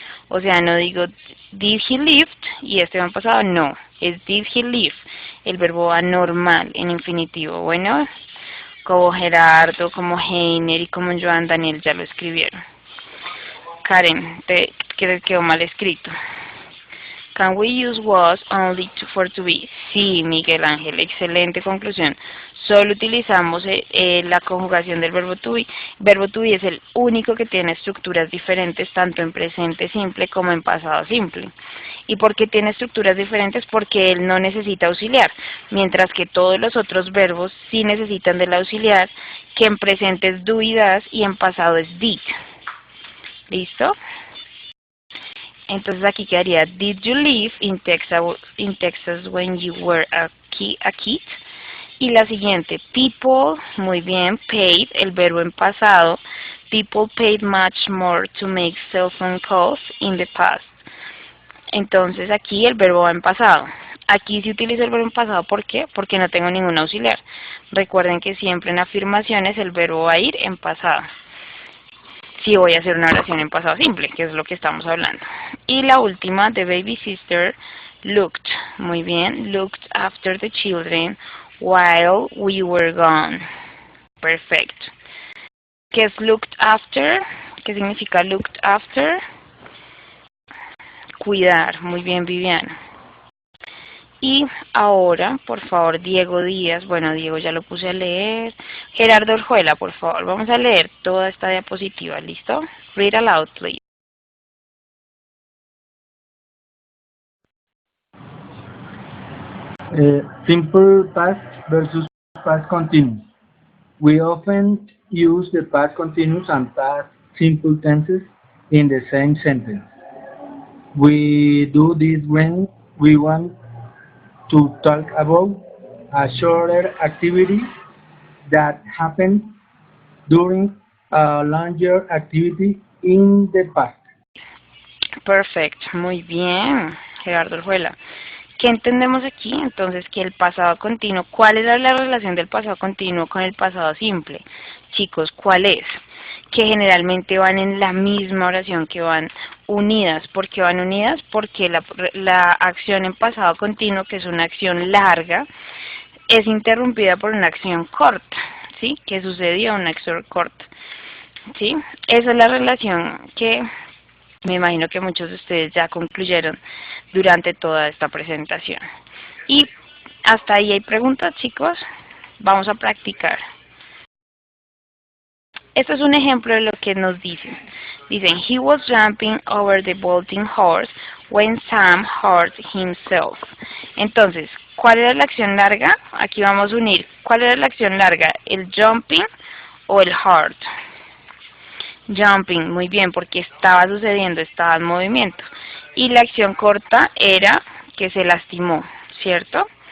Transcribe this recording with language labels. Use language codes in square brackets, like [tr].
[es] O sea, no digo [en] did he leave [es] y este va en pasado, no. Es did he leave. El verbo va normal en infinitivo. Bueno, como gerardo, como Heiner y como Joan Daniel ya lo escribieron. Karen, que les quedó mal escrito. [en] Can we use was only for to be? [es] Sí, Miguel Ángel, excelente conclusión. Solo utilizamos la conjugación del verbo to be. Verbo to be es el único que tiene estructuras diferentes tanto en presente simple como en pasado simple. ¿Y por qué tiene estructuras diferentes? Porque él no necesita auxiliar, mientras que todos los otros verbos sí necesitan del auxiliar, que en presente es do y das y en pasado es did. ¿Listo? Entonces aquí quedaría, [en] did you live in Texas when you were a kid? [es] Y la siguiente, people, muy bien, paid, el verbo en pasado. [en] People paid much more to make cell phone calls in the past. [es] Entonces aquí el verbo va en pasado. Aquí sí utilizo el verbo en pasado, ¿por qué? Porque no tengo ningún auxiliar. Recuerden que siempre en afirmaciones el verbo va a ir en pasado. Si voy a hacer una oración en pasado simple, que es lo que estamos hablando. Y la última, [en] the baby sister looked, [es] muy bien, [en] looked after the children while we were gone. [es] Perfecto. ¿Qué es looked after? ¿Qué significa looked after? Cuidar, muy bien, Viviana. Y ahora, por favor, Diego Díaz, bueno, Diego ya lo puse a leer. Gerardo Orjuela, por favor, vamos a leer toda esta diapositiva, ¿listo? [en] Read aloud, please. Simple past versus past continuous. We often use the past continuous and past simple tenses in the same sentence. We do this when we want to talk about a shorter activity that happened during a longer activity in the past. [es] Perfecto, muy bien, Gerardo Orjuela. ¿Qué entendemos aquí? Entonces, que el pasado continuo, ¿cuál es la relación del pasado continuo con el pasado simple? Chicos, ¿cuál es? Que generalmente van en la misma oración, que van unidas. ¿Por qué van unidas? Porque la acción en pasado continuo, que es una acción larga, es interrumpida por una acción corta, ¿sí? Que sucedió una acción corta, ¿sí? Esa es la relación que me imagino que muchos de ustedes ya concluyeron durante toda esta presentación. Y hasta ahí hay preguntas, chicos. Vamos a practicar. Esto es un ejemplo de lo que nos dicen. Dicen, [en] he was jumping over the bolting horse when Sam hurt himself. [es] Entonces, ¿cuál era la acción larga? Aquí vamos a unir. ¿Cuál era la acción larga? ¿El jumping o el hurt? Jumping, muy bien, porque estaba sucediendo, estaba en movimiento. Y la acción corta era que se lastimó, ¿cierto?